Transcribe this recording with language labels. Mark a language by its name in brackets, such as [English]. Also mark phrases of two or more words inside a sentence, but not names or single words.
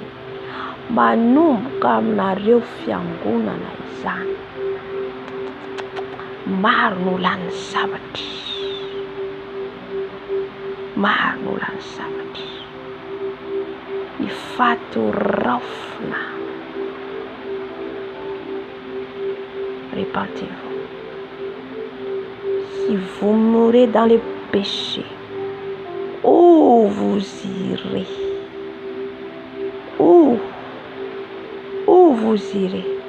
[Malagasy] Manomboka aminareo fiangonana izany. Maro no lany sabatro. Ny fato raofina. [French] Répentez-vous. Si vous mourrez dans les péchés, où vous irez? Où vous irez?